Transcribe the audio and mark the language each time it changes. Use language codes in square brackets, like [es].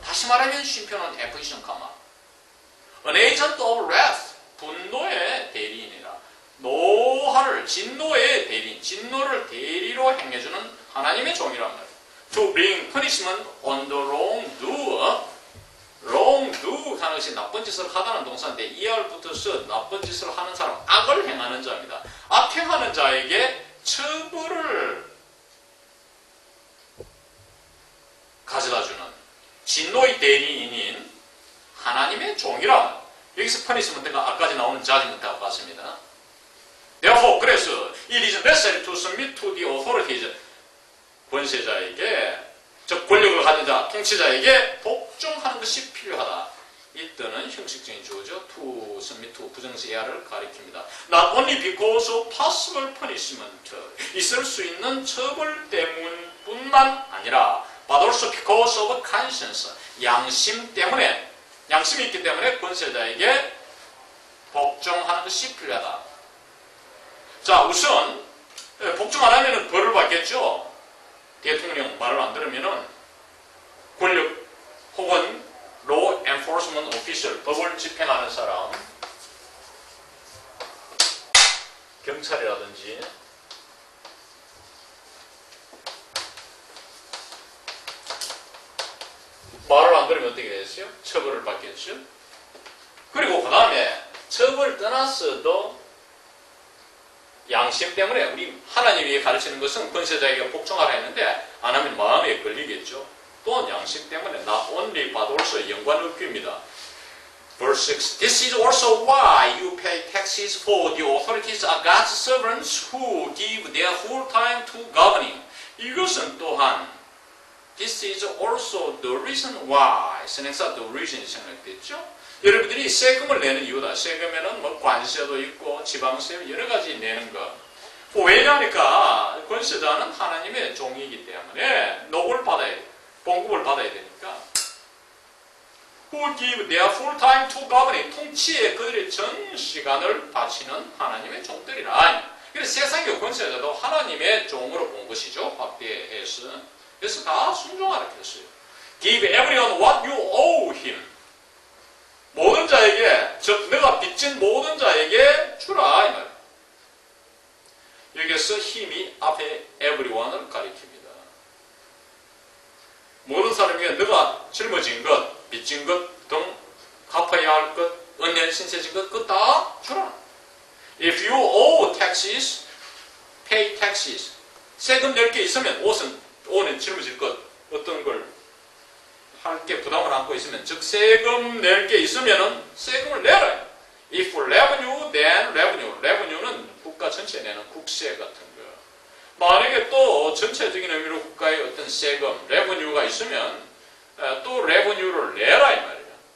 [ko] 다시 말하면 쉼표는 F2, [en] An agent of wrath. [ko] 분노의 대리인이라. 노하를, 진노의 대리인, 진노를 대리로 행해주는 하나님의 종이란 말이에요. [en] To bring punishment on the wrongdoer. [ko] wrongdo 하는 것이 나쁜 짓을 하다는 동사인데 이하를 붙어서 나쁜 짓을 하는 사람, 악을 행하는 자입니다. 악행하는 자에게 처벌을 가져다주는 진노의 대리인인 하나님의 종이라. 여기서 punishment가 아까지 나오는 judgment하고 같습니다. [en] Therefore, 그래서 it is necessary to submit to the authorities. [ko] 권세자에게, 즉 권력을 가진 자, 통치자에게 복종하는 것이 필요하다. 이때는 형식적인 주어죠. [en] to submit to [ko] 부정세야를 가리킵니다. [en] Not only because of possible punishment. [ko] 있을 수 있는 처벌 때문뿐만 아니라 [en] but also because of conscience. [ko] 양심 때문에, 양심이 있기 때문에 권세자에게 복종하는 것이 필요하다. 자, 우선 복종 안 하면 벌을 받겠죠. 대통령 말을 안 들으면은 권력 혹은 [en] law enforcement official, [ko] 법을 집행하는 사람, 경찰이라든지 말을 안 들으면 어떻게 되겠어요? 처벌을 받겠죠. 그리고 그 다음에 처벌을 떠나서도 양심 때문에 우리 하나님이 가르치는 것은 권세자에게 복종하라 했는데 안 하면 마음에 걸리겠죠. 또한 양심 때문에 not only but also 연관어귀입니다. [en] Verse 6. This is also why you pay taxes, for the authorities are God's servants who give their full time to governing. [ko] 이것은 또한 [en] This is also the reason why. [ko] 선행사 the reason이 생각됐죠. 여러분들이 세금을 내는 이유다. 세금에는 뭐 관세도 있고 지방세 여러 가지 내는 거. 왜냐하니까 권세자는 하나님의 종이기 때문에 녹을 받아야 돼. 봉급을 받아야 되니까. [en] Who give their full time to governing. [ko] 통치에 그들의 전 시간을 바치는 하나님의 종들이라. 그래서 세상의 권세자도 하나님의 종으로 본 것이죠. 확대해서. 그래서 다 순종하라 했어요. [en] Give everyone what you owe him. [ko] 모든 자에게, 즉 내가 빚진 모든 자에게 주라 이 말. 여기서 힘이 앞에 everyone을 가리킵니다. 모든 사람에게 내가 짊어진 것, 빚진 것 등 갚아야 할 것, 은혜 신세진 것 그거 다 주라. [en] If you owe taxes, pay taxes. [ko] 세금 낼 게 있으면 오는 짊어질 것 어떤 걸 할 게 부담을 안고 있으면, 즉 세금 낼 게 있으면은 세금을 내라. [en] If revenue, then revenue. [ko] revenue는 국가 전체에 내는 국세 같은 거. 만약에 또 전체적인 의미로 국가의 어떤 세금, revenue가 있으면 또 revenue를 내라 이 말이야.